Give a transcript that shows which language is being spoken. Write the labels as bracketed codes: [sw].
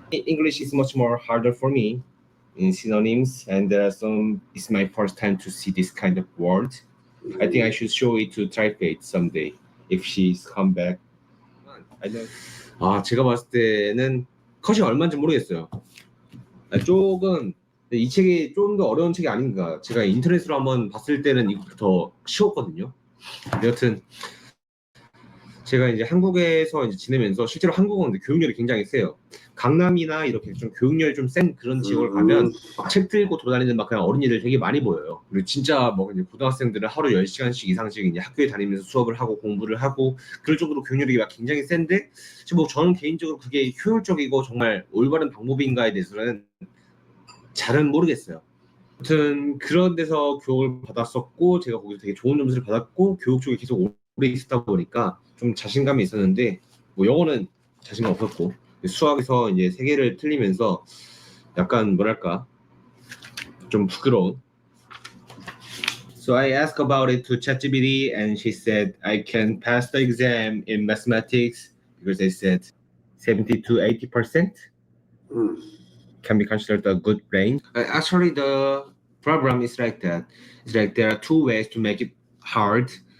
[en] English is much more harder for me in synonyms, and there are some. It's my first time to see this kind of word. I think I should show it to Taipei someday if she's come back. I know. [ko] 아, 제가 봤을 때는 컷이 얼마인지 모르겠어요. 조금 이 책이 좀 더 어려운 책이 아닌가. 제가 인터넷으로 한번 봤을 때는 이것보다 더 쉬웠거든요. 여튼 제가 이제 한국에서 이제 지내면서 실제로 한국은 교육열이 굉장히 세요. 강남이나 이렇게 좀 교육열이 좀 센 그런 지역을 가면 막 책 들고 돌아다니는 막 그냥 어린이들 되게 많이 보여요. 그리고 진짜 뭐 이제 고등학생들은 하루 10시간씩 이상씩 이제 학교에 다니면서 수업을 하고 공부를 하고 그럴 정도로 교육열이 막 굉장히 센데 뭐 저는 개인적으로 그게 효율적이고 정말 올바른 방법인가에 대해서는 잘은 모르겠어요. 아무튼 그런 데서 교육을 받았었고 제가 거기서 되게 좋은 점수를 받았고 교육 쪽에 계속 오래 있었다 보니까 좀 자신감이 있었는데 뭐 영어는 자신감 없었고 수학에서 이제 3개를 틀리면서 약간 뭐랄까 좀 부끄러운. [en] So I asked about it to ChatGPT and she said I can pass the exam in mathematics because they said 70 to 80% can be considered a good range. Actually, the program is like that. It's like there are 2 ways to make it hard.